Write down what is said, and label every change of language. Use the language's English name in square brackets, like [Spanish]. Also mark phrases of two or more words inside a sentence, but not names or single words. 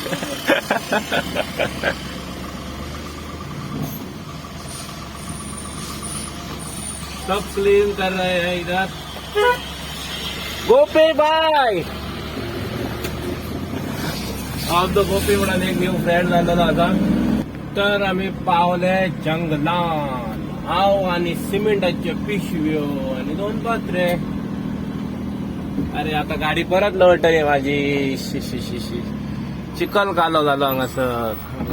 [Hindi] सब क्लीन कर रहे हैं इधर. [Marathi] गोपी भाई अब तो गोपी म्हणून एक [English] new friend [Marathi] झालेला आता. [Konkani] तर आम्ही पावले जंगलान. हाव आणि सिमेंटाचे पिशव्यो आणि 2 पत्रे. [Marathi] अरे आता गाडी परत लवटली माझी. [Konkani] शी चिखल कालो झालो हांगासर.